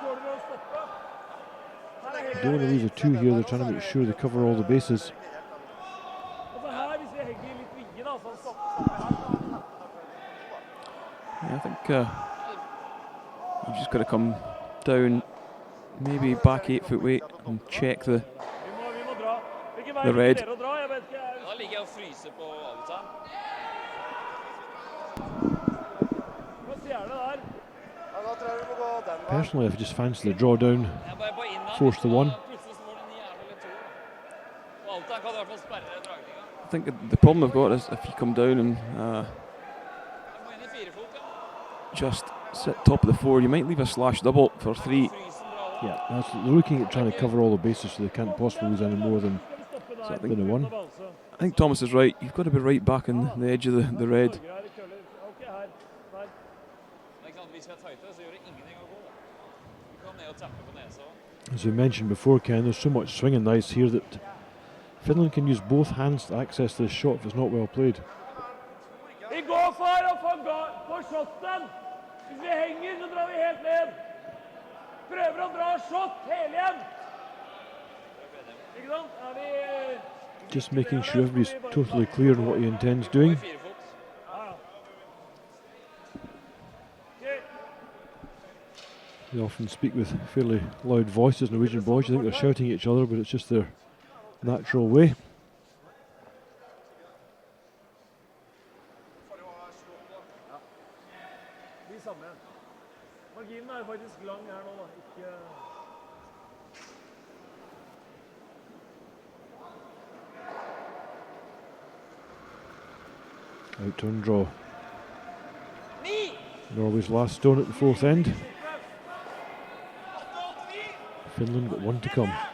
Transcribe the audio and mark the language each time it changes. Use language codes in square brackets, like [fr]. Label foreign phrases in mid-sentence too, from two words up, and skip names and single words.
[en] They don't want to lose a 2 here. They're trying to make sure they cover all the bases. Yeah, I think You've just got to come down, maybe back 8 foot weight and check the [no] Vi må dra. Hvilken vei [en] The [no] liker [en] red. [no] dere å dra? Jeg vet ikke. Da ligger jeg og fryser på outside. Hva sier det der? [en] Personally, I've just fancied the draw down, [no] Jeg bare på inn her. [en] force the one. [no] Plutselig står det en jævel eller to. Og outside kan i hvert fall sperre dragninga. [en] I think the problem I've got is if you come down and [no] Jeg må inn i 4 fot, ja. [en] just sit top of the 4, you might leave a slash double for 3. [no] Frysen bra da. [en] Yeah, they're looking at trying to cover all the bases so they can't possibly lose any more than So I than a one. I think Thomas is right. You've got to be right back on the edge of the red. [no] Ok, her. Der. Det er ikke sant, hvis vi er tighte, så gjør det ingenting å gå. Vi kan ned og tappe på nesa. [en] As we mentioned before, Ken, there's so much swing and ice here that Finland can use both hands to access this shot if it's not well played. [no] Vi går for å få shotten. Hvis vi henger, så drar vi helt ned. Prøver å dra shot hele igjen. Ikke sant? Er vi... [en] Just making sure everybody's totally clear on what he intends doing. [no] 4 fot. Ok. [en] They often speak with fairly loud voices, Norwegian boys. You think they're shouting at each other, but it's just their natural way. [no] De samme. Marginen er faktisk lang her nå, da. Ikke... [en] Out turn draw. Norway's last stone at the fourth end. Finland got one to come.